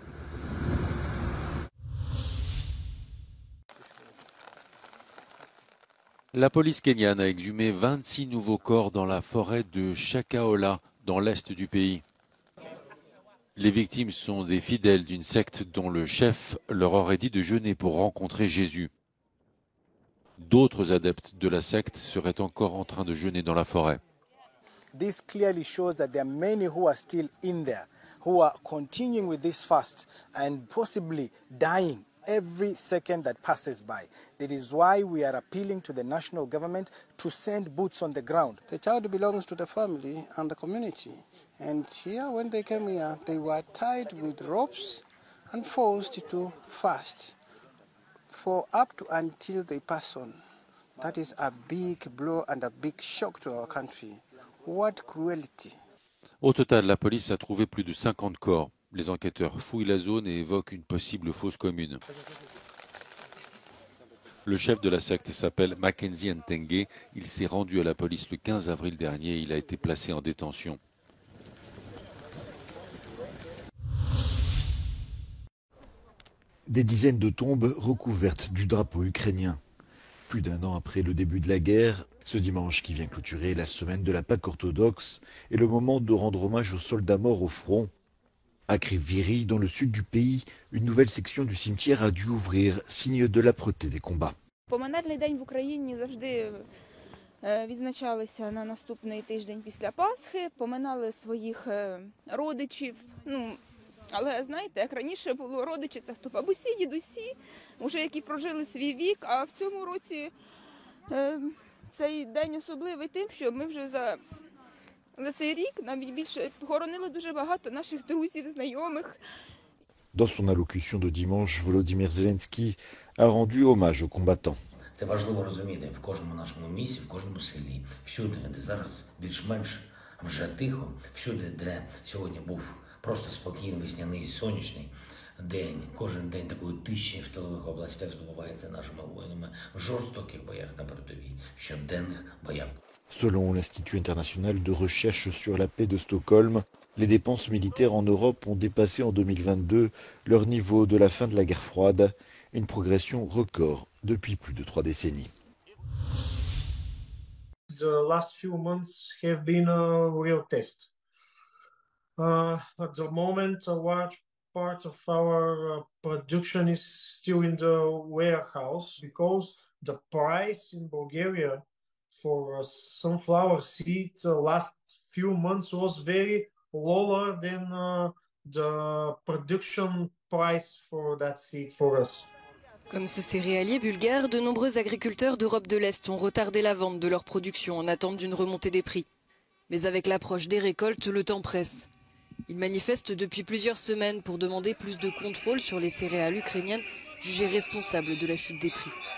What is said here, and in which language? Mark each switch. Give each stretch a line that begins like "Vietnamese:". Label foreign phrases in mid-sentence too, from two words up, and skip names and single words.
French: La police kenyane a exhumé 26 nouveaux corps dans la forêt de Shakahola, dans l'est du pays. Les victimes sont des fidèles d'une secte dont le chef leur aurait dit de jeûner pour rencontrer Jésus. D'autres adeptes de la secte seraient encore en train de jeûner dans la forêt.
English: This clearly shows that there are many who are still in there, who are continuing with this fast and possibly dying every second that passes by. That is why we are appealing to the national government to send boots on the ground. The child belongs to the family and the community. And here, when they came here, they were tied with ropes and forced to fast for up to until they pass on. That is a big blow and a big shock to our country. What cruelty.
French: Au total, la police a trouvé plus de 50 corps. Les enquêteurs fouillent la zone et évoquent une possible fosse commune. Le chef de la secte s'appelle Mackenzie Ntenge. Il s'est rendu à la police le 15 avril dernier et il a été placé en détention. Des dizaines de tombes recouvertes du drapeau ukrainien. Plus d'un an après le début de la guerre, ce dimanche qui vient clôturer la semaine de la Pâque orthodoxe est le moment de rendre hommage aux soldats morts au front. À Kryvyi, dans le sud du pays, une nouvelle section du cimetière a dû ouvrir, signe de l'âpreté des combats.
Ukrainian: Поминальний день в Україні завжди відзначалися на наступний тиждень після Пасхи, поминали своїх родичів. Але знаєте, як раніше було, родичі це хто бабусі, дідусі, вже які прожили свій вік, а в цьому році цей день особливий тим, що ми вже за цей рік навіть більше похоронили дуже багато наших друзів, знайомих.
French: Dans son allocution de dimanche, Volodymyr Zelensky a rendu hommage aux combattants.
Ukrainian: Це важливо розуміти в кожному нашому місті, в кожному селі, всюди, де зараз більш-менш вже тихо, всюди, де сьогодні був просто спокійний, весняний, сонячний день. Кожен день такої тиші в тилових областях здобувається нашими воїнами в жорстоких боях на передовій, в щоденних боях.
French: Selon l'Institut international de recherche sur la paix de Stockholm, les dépenses militaires en Europe ont dépassé en 2022 leur niveau de la fin de la guerre froide, une progression record depuis plus de 3 décennies.
English: The last few months have been a real test. At the moment, a large part of our production is still in the warehouse because the price in Bulgaria for sunflower seed last few months was very lower than the production price for that seed for us.
French: Comme ce céréalier bulgare, de nombreux agriculteurs d'Europe de l'Est ont retardé la vente de leur production en attente d'une remontée des prix. Mais avec l'approche des récoltes, le temps presse. Ils manifestent depuis plusieurs semaines pour demander plus de contrôle sur les céréales ukrainiennes jugées responsables de la chute des prix.